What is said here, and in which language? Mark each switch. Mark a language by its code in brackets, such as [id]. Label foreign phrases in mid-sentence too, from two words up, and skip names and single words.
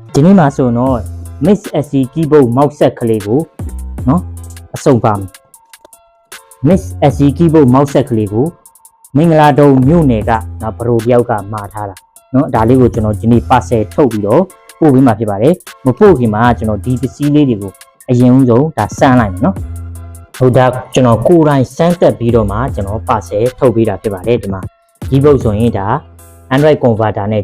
[my] ဒီနေ့မှာဆိုတော့ Miss SC [en] keyboard mouse set [my] ကလေးကိုနော်အစုံပါမယ် Miss SC [en] keyboard mouse set [my] ကလေးကိုမင်္ဂလာတုံမြို့နယ်ကနော်ဘရိုတယောက်ကမှာထားတာနော်ဒါလေးကိုကျွန်တော်ဒီနေ့ parcel ထုတ်ပြီးတော့ပို့ပေးမှာဖြစ်ပါတယ်မပို့ ခင်မှာကျွန်တော်ဒီပစ္စည်းလေးတွေကိုအရင်ဦးဆုံးဒါစမ်းလိုက်မယ်နော်ဟိုဒါကျွန်တော်ကိုယ်တိုင်စမ်းတက်ပြီးတော့မှကျွန်တော် parcel ထုတ်ပေးတာဖြစ်ပါတယ်ဒီမှာ keyboard ဆိုရင်ဒါ [en] Android converter [my] နဲ့